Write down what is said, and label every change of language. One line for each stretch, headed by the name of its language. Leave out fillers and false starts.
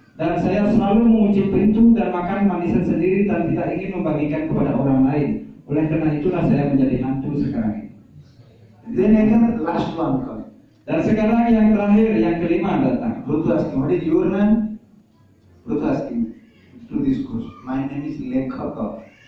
Indonesian: Dan saya selalu mengunci pintu dan makan manisan sendiri dan tidak ingin membagikan kepada orang lain. Oleh karena itulah saya menjadi hantu sekarang ini.
English: Then again, last one comes.
Indonesian: Dan sekarang yang terakhir, yang kelima datang.
English: Buddha asking, what is your name? Buddha asking to this ghost, my name is Lekhaka.